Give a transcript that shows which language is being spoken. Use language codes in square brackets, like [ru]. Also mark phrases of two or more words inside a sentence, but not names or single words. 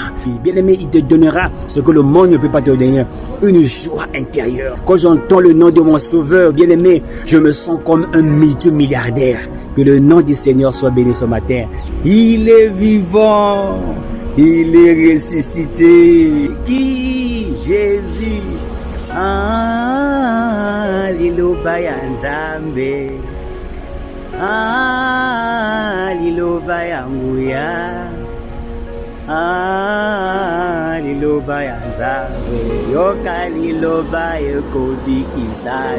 [fr] Bien-aimé, il te donnera ce que le monde ne peut pas te donner, une joie intérieure. Quand j'entends le nom de mon Sauveur, bien-aimé, je me sens comme un multimilliardaire. Que le nom du Seigneur soit béni ce matin. Il est vivant. Il est ressuscité. Qui? Jésus. [ln] Ah, Lilo Bayanzambe. Ah, Lilo Bayanguya. Ah, Lilo Bayanzambe. Yoka Lilo Bayekobi Kisai.